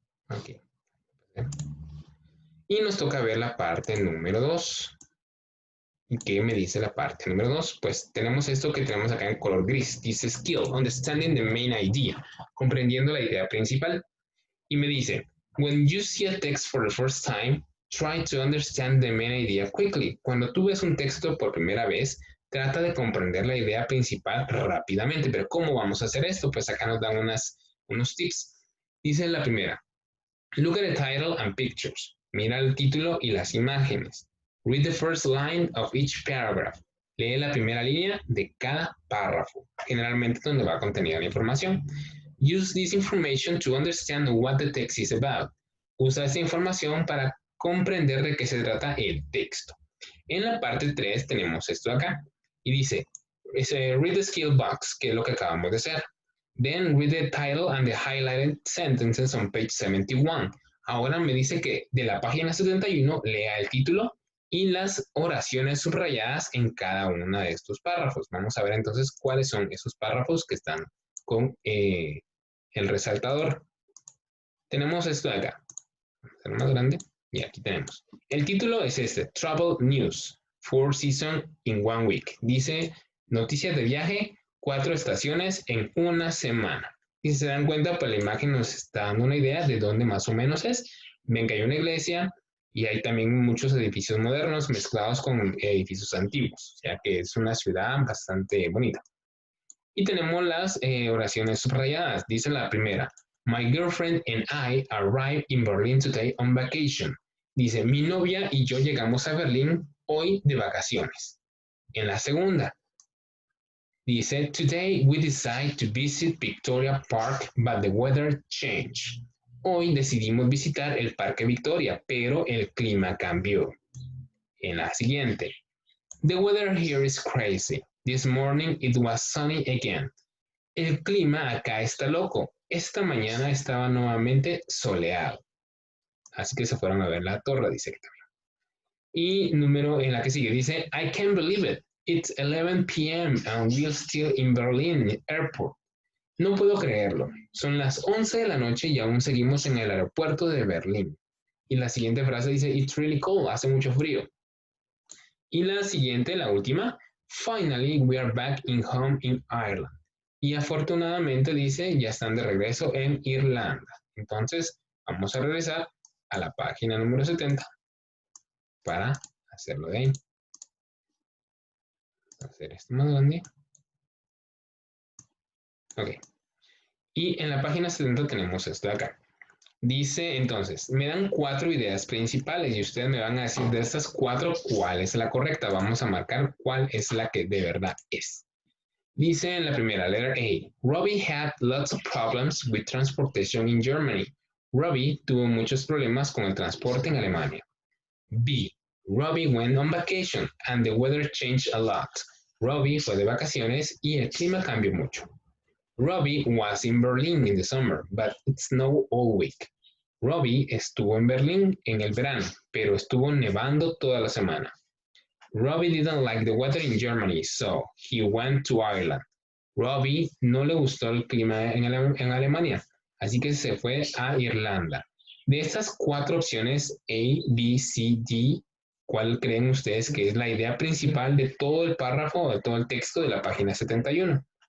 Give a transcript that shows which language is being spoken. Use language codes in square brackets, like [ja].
[es] Ok. Y nos toca ver la parte número 2. ¿Y qué me dice la parte número 2? Pues tenemos esto que tenemos acá en color gris. Dice [en] Skill, Understanding the Main Idea. [es] Comprendiendo la idea principal. Y me dice, [en] when you see a text for the first time, try to understand the main idea quickly. [es] Cuando tú ves un texto por primera vez, trata de comprender la idea principal rápidamente. Pero ¿cómo vamos a hacer esto? Pues acá nos dan unos tips. Dice la primera, [en] look at the title and pictures. [es] Mira el título y las imágenes. [en] Read the first line of each paragraph. [es] Lee la primera línea de cada párrafo, generalmente donde va contenida la información. [en] Use this information to understand what the text is about. [es] Usa esta información para comprender de qué se trata el texto. En la parte 3 tenemos esto acá y dice, [en] read the skill box, [es] que es lo que acabamos de hacer. [en] Then read the title and the highlighted sentences on page 71. [es] Ahora me dice que de la página 71 lea el título y las oraciones subrayadas en cada uno de estos párrafos. Vamos a ver entonces cuáles son esos párrafos que están con el resaltador. Tenemos esto de acá. Vamos a hacer más grande. Y aquí tenemos. El título es este, [en] Travel News, 4 Seasons in 1 Week. [es] Dice, noticias de viaje, 4 estaciones en una semana. Y si se dan cuenta, pues la imagen nos está dando una idea de dónde más o menos es. Ven que hay una iglesia y hay también muchos edificios modernos mezclados con edificios antiguos. O sea que es una ciudad bastante bonita. Y tenemos las oraciones subrayadas. Dice la primera, [en] my girlfriend and I arrived in Berlin today on vacation. [es] Dice, mi novia y yo llegamos a Berlín hoy de vacaciones. En la segunda, dice, [en] today we decide to visit Victoria Park, but the weather changed. [es] Hoy decidimos visitar el Parque Victoria, pero el clima cambió. En la siguiente, [en] the weather here is crazy. This morning it was sunny again. [es] El clima acá está loco. Esta mañana estaba nuevamente soleado. Así que se fueron a ver la torre, dice que también. Y número en la que sigue, dice, [en] I can't believe it. It's 11 p.m. and we're still in Berlin Airport. [es] No puedo creerlo. Son las 11 de la noche y aún seguimos en el aeropuerto de Berlín. Y la siguiente frase dice, [en] it's really cold. [es] Hace mucho frío. Y la siguiente, la última, [en] finally we are back in home in Ireland. [es] Y afortunadamente dice, ya están de regreso en Irlanda. Entonces, vamos a regresar a la página número 70 para hacerlo de ahí. Vamos a hacer esto más grande. Ok. Y en la página 70 tenemos esto de acá. Dice entonces, me dan 4 ideas principales y ustedes me van a decir de estas 4 cuál es la correcta. Vamos a marcar cuál es la que de verdad es. Dice en la primera, [en] letter A, Robbie had lots of problems with transportation in Germany. [es] Robbie tuvo muchos problemas con el transporte en Alemania. [en] B, Robbie went on vacation and the weather changed a lot. [es] Robbie fue de vacaciones y el clima cambió mucho. [en] Robbie was in Berlin in the summer, but it snowed all week. [es] Robbie estuvo en Berlín en el verano, pero estuvo nevando toda la semana. [en] Robbie didn't like the weather in Germany, so he went to Ireland. [es] Robbie no le gustó el clima en Alemania, así que se fue a Irlanda. De estas 4 opciones, A, B, C, D, ¿cuál creen ustedes que es la idea principal de todo el párrafo o de todo el texto de la página 71?